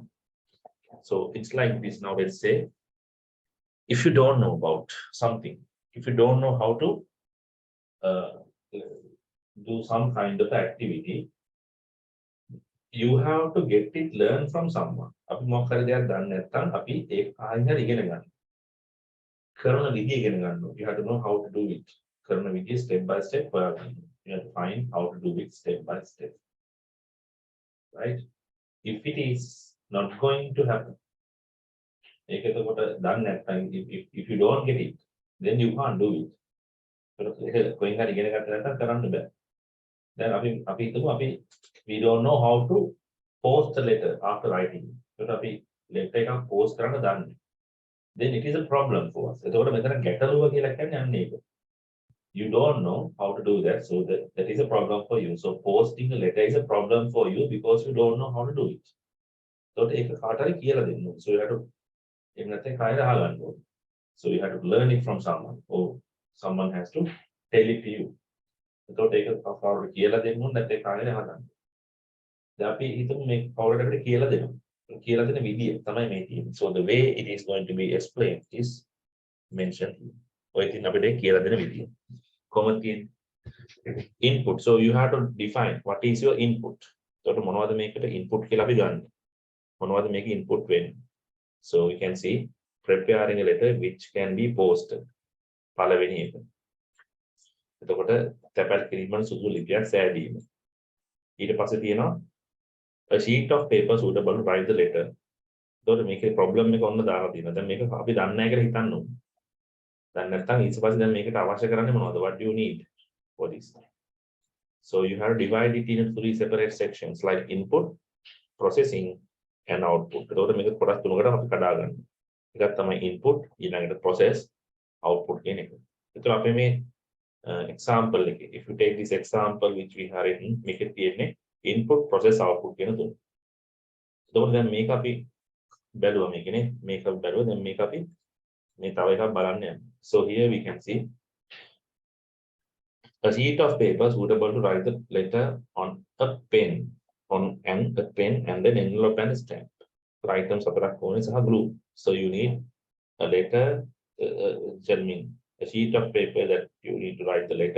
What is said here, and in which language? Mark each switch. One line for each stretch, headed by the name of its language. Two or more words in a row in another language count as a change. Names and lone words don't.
English: So it's like this. Now let's say if you don't know about something, if you don't know how to uh, do some kind of activity, you have to get it learn from someone.
Sinhala: අපි මොකක් හරි දෙයක් දන්නේ නැත්නම් අපි ඒක ආයෙත් ඉගෙන ගන්න. කරන විදිය ඉගෙන ගන්න.
English: You have to know how to do it.
Sinhala: කරන විදිය
English: step by step
Sinhala: හොයාගන්න.
English: You have to find how to do it step by step. Right? If it is not going to happen,
Sinhala: ඒක එතකොට දන්නේ නැත්නම්
English: if you don't get it, then you can't do it.
Sinhala: ඒක කොහෙන් හරි ඉගෙන ගන්න නැත්නම් කරන්න බෑ. දැන් අපි හිතමු අපි
English: we don't know how to post a letter after writing.
Sinhala: ඒකට අපි letter එකක් post කරන්න දන්නේ.
English: Then it is a problem for us.
Sinhala: එතකොට මෙතන ගැටලුව කියලා කියන්නේ අන්න ඒක.
English: You don't know how to do that, so that is a problem for you. So posting a letter is a problem for you because you don't know how to do it.
Sinhala: So ඒක කාට හරි කියලා දෙන්න ඕනේ.
English: So you have to
Sinhala: එහෙම නැත්නම් කායර අහගන්න ඕනේ.
English: So you have to learn it from someone, or someone has to tell it to you.
Sinhala: එතකොට ඒක කවුරුට කියලා දෙන්න ඕනේ නැත්නම් කායර අහගන්න. දැන් අපි හිතමු මේ කවුරුට අපිට කියලා දෙනවා. කියලා දෙන විදිය තමයි මේ තියෙන්නේ.
English: So the way it is going to be explained is mentioned here.
Sinhala: ඔය ඉතින් අපිට කියලා දෙන විදිය. කොහොමද තියෙන්නේ?
English: Input. So you have to define what is your input.
Sinhala: එතකොට මොනවද මේකට input කියලා අපි ගන්න. මොනවද මේක input වෙන්නේ?
English: So we can see preparing a letter which can be posted.
Sinhala: පළවෙනි එක. එතකොට තැපැල් කිරීමෙන් සුදු ලිපියක් සෑදීම. ඊට පස්සේ තියෙනවා
English: a sheet of paper suitable to write the letter.
Sinhala: එතකොට මේකේ problem එක ඔන්න දාලා තියෙනවා. දැන් මේක අපි දන්නේ නැහැ කියලා හිතන්න ඕනේ. දැන් නැත්තම් ඊට පස්සේ දැන් මේකට අවශ්‍ය කරන්නේ මොනවද?
English: What do you need for this? So you have to divide it into 3 separate sections like input, processing and output.
Sinhala: එතකොට මේක කොටස් තුනකට අපි කඩා ගන්නවා. එකක් තමයි input, ඊළඟට
English: process, output
Sinhala: කියන එක. එතකොට අපි මේ example එක,
English: if you take this example which we have written,
Sinhala: මේකේ තියෙන්නේ
English: input, process, output
Sinhala: කියන තුන. එතකොට දැන් මේක අපි බැලුවා මේකනේ, මේක බැලුවා දැන් මේක අපි මේ තව එකක් බලන්න යනවා.
English: So here we can see a sheet of paper suitable to write the letter on a pen, a pen and then envelope and stamp.
Sinhala: Items හතරක් ඕනේ සහ glue.
English: So you need a letter, a sheet of paper that you need to write the letter.